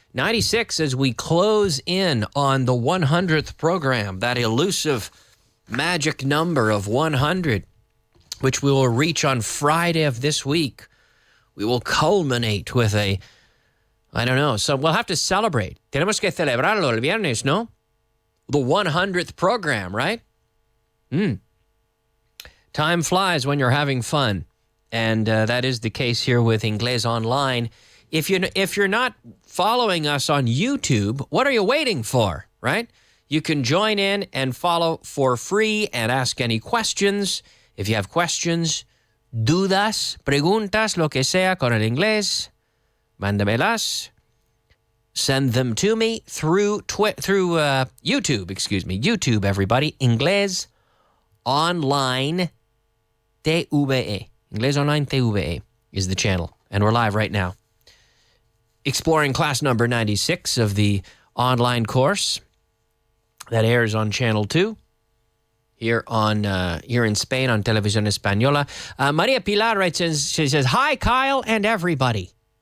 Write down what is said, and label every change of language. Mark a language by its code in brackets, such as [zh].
[en] 96 as we close in on the 100th program, that elusive magic number of 100, which we will reach on Friday of this week. We will culminate with so we'll have to celebrate. [es] Tenemos que celebrarlo el viernes, ¿no? [en] The 100th program, right? Time flies when you're having fun, and that is the case here with Inglés Online. If you're not following us on YouTube, what are you waiting for, right? You can join in and follow for free and ask any questions. If you have questions, [es] dudas, preguntas, lo que sea con el inglés, mándamelas. [en] Send them to me through YouTube, YouTube, everybody. Inglés Online TVE. Inglés Online TVE is the channel, and we're live right now. Exploring class number 96 of the online course that airs on Channel 2 here in Spain on Televisión Española. Maria Pilar writes in, she says, "Hi, Kyle and everybody."